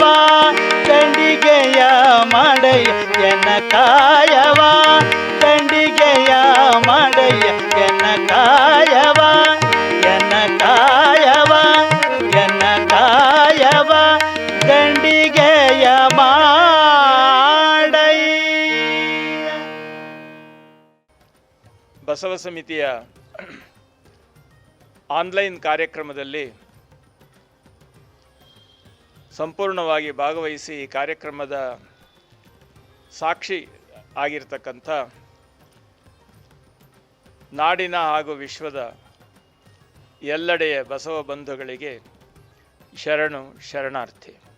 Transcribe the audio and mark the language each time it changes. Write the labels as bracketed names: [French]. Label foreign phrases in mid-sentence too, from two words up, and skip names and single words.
[Kannada] ಗಂಡಿಗೆಯ ಮಾಡಯ್ಯ ಎನ ಕಾಯವ. ಗಂಡಿಗೆಯ ಮಾಡಯ್ಯ ಎನ ಕಾಯವ. ಎನ ಕಾಯವ ಎನ ಕಾಯವ. ಗಂಡಿಗೆಯ ಮಾಡಯ್ಯ. ಬಸವ ಸಮಿತಿಯ ಆನ್ಲೈನ್ ಕಾರ್ಯಕ್ರಮದಲ್ಲಿ ಸಂಪೂರ್ಣವಾಗಿ ಭಾಗವಹಿಸಿ ಈ ಕಾರ್ಯಕ್ರಮದ ಸಾಕ್ಷಿ ಆಗಿರ್ತಕ್ಕಂಥ ನಾಡಿನ ಹಾಗೂ ವಿಶ್ವದ ಎಲ್ಲೆಡೆಯ ಬಸವ ಬಂಧುಗಳಿಗೆ ಶರಣು ಶರಣಾರ್ಥಿ.